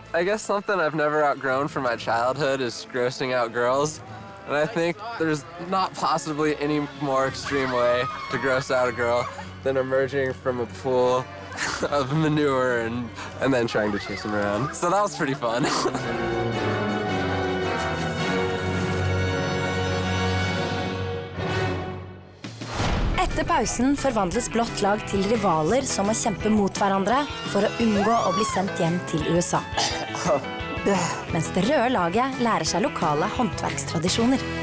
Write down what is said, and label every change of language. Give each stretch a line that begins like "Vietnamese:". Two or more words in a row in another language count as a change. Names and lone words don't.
English: I guess something I've never outgrown from my childhood is grossing out girls. And I think there's not possibly any more extreme way to gross out a girl than emerging from a pool of manure and then trying to chase them around. So that was pretty fun.
Norwegian: Etter pausen forvandles blått lag til rivaler som må kjempe mot hverandre for å unngå å bli sendt hjem til USA. Mens det røde laget lærer seg lokale håndverkstradisjoner.